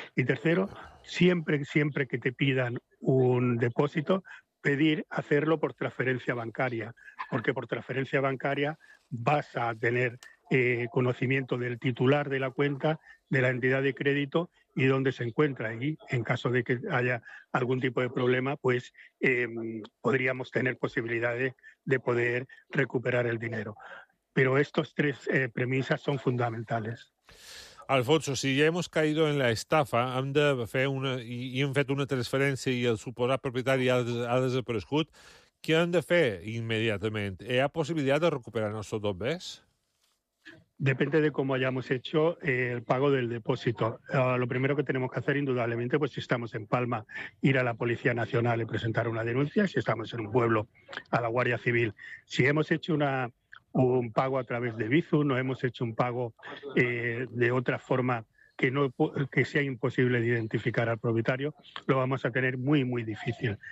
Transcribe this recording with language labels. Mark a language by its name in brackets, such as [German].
[Spanish] Y tercero, siempre que te pidan un depósito, pedir hacerlo por transferencia bancaria, porque por transferencia bancaria vas a tener conocimiento del titular de la cuenta, de la entidad de crédito y dónde se encuentra. Y en caso de que haya algún tipo de problema, pues podríamos tener posibilidades de poder recuperar el dinero. Pero estos tres premisas son fundamentales. [Catalan] Alfonso, si ja [Spanish] hemos caído [Catalan] en la estafa, hem de fer una, i hem fet una transferència i el suposat propietari ha desaparegut, què hem de fer immediatament? Hi ha possibilitat de recuperar els nostres dos bens? [Spanish] Depende de cómo hayamos hecho el pago del depósito. Lo primero que tenemos que hacer, indudablemente, pues si estamos en Palma, ir a la Policía Nacional y presentar una denuncia; si estamos en un pueblo, a la Guardia Civil. Si hemos hecho un pago a través de Bizum, no hemos hecho un pago de otra forma que sea imposible de identificar al propietario, lo vamos a tener muy, muy difícil.